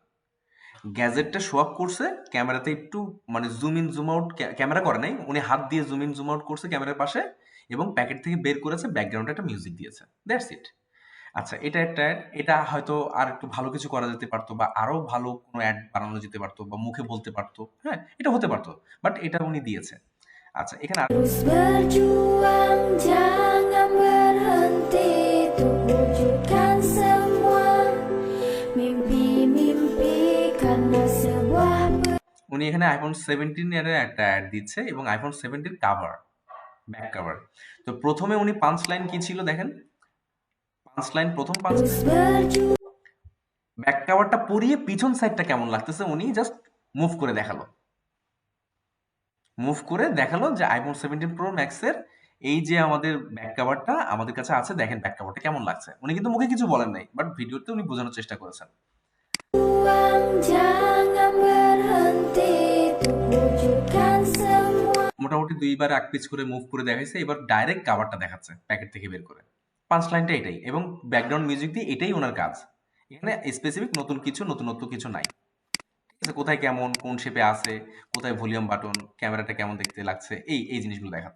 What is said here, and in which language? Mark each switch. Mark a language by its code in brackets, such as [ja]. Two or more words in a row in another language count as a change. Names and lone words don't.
[bn] গ্যাজেটটা শো আপ করছে, ক্যামেরাতে একটু মানে [en] zoom in zoom out, [bn] ক্যামেরা করে নাই, উনি হাত দিয়ে [en] zoom in zoom out [bn] করছে ক্যামেরার পাশে এবং প্যাকেট থেকে বের করেছে, ব্যাকগ্রাউন্ডে একটা মিউজিক দিয়েছে, [en] that's it. [bn] আচ্ছা, এটা একটা অ্যাড, এটা হয়তো আর একটু ভালো কিছু করা যেতে পারতো বা আরো ভালো কোনো অ্যাড বানানো যেতে পারতো বা মুখে বলতে পারতো, হ্যাঁ এটা হতে পারতো, বাট এটা উনি দিয়েছে। আচ্ছা, এখানে [id] Terus berjuang, jangan berhenti untuk wujudkan semua mimpi-mimpi karena sebuah [bn] উনি এখানে আইফোন 17 এর একটা অ্যাড দিচ্ছে এবং আইফোন 17 কাভার, ব্যাক কাভার। তো প্রথমে উনি পাঁচ লাইন কি ছিল দেখেন, পাঁচ লাইন, প্রথম পাঁচ [id] terus berjuang. [bn] ব্যাক কাভারটা পরিয়ে পিছন সাইডটা কেমন লাগতেছে উনি জাস্ট মুভ করে দেখালো, মুভ করে দেখালো যে আইফোন 17 প্রো ম্যাক্সের এই যে আমাদের ব্যাক কাভারটা আমাদের কাছে আছে, দেখেন ব্যাক কাভারটা কেমন লাগছে। উনি কিন্তু মুখে কিছু বলেন নাই, বাট ভিডিওতে উনি বোঝানোর চেষ্টা করেছেন। [id] Jangan berhenti untuk wujudkan semua. [bn] মোটামুটি দুইবার এক পিচ করে মুভ করে দেখাইছে, এবার ডাইরেক্ট কাভারটা দেখাচ্ছে প্যাকেট থেকে বের করে। পাঁচ লাইনটা এটাই এবং ব্যাকগ্রাউন্ড মিউজিক দিয়ে, এটাই ওনার কাজ। এখানে স্পেসিফিক নতুন কিছু, নতুনত্ব কিছু নাই। ঠিক আছে, কোথায় কেমন কোন শেপে আছে, কোথায় ভলিউম বাটন, ক্যামেরাটা কেমন দেখতে লাগছে, এই এই জিনিসগুলো দেখাচ্ছে।